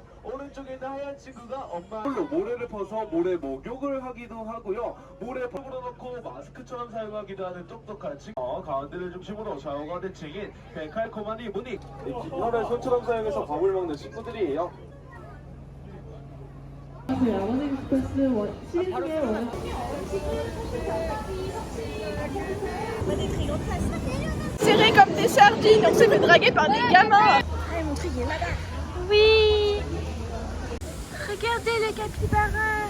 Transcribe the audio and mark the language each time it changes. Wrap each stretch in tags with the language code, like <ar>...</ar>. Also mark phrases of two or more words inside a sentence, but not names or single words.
<ko>오른쪽에 있는 하얀 친구가 엄마 홀로 모래를 퍼서 모래 목욕을 하기도 하고요. 모래 팝으로 넣고 마스크처럼 사용하기도 하는 똑똑한 친구. 가운데를 중심으로 좌우가 대칭인 백칼코마니 무늬 깃털을 손처럼 사용해서 밥을 먹는 친구들이에요.</ko> <fr>Serrés comme des sardines, on s'est fait draguer par des gamins. Allez, mon truc, il est là-bas. Oui. Regardez le capybara.</fr>